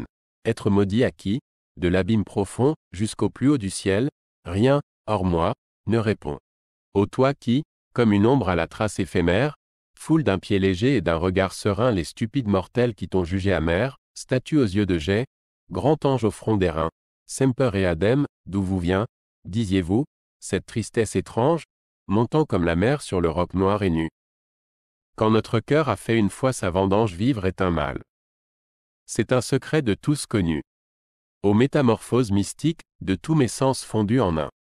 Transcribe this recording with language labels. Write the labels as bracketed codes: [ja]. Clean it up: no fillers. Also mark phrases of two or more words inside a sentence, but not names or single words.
[fr] Être maudit à qui, de l'abîme profond, jusqu'au plus haut du ciel, rien, hors moi, ne répond. Ô toi qui, comme une ombre à la trace éphémère, foule d'un pied léger et d'un regard serein les stupides mortels qui t'ont jugé amer, statue aux yeux de jet, grand ange au front d'airain, [la] semper et adem, [fr] d'où vous vient, disiez-vous, cette tristesse étrange, montant comme la mer sur le roc noir et nu. Quand notre cœur a fait une fois sa vendange, vivre est un mal. C'est un secret de tous connu. Aux métamorphoses mystiques, de tous mes sens fondus en un.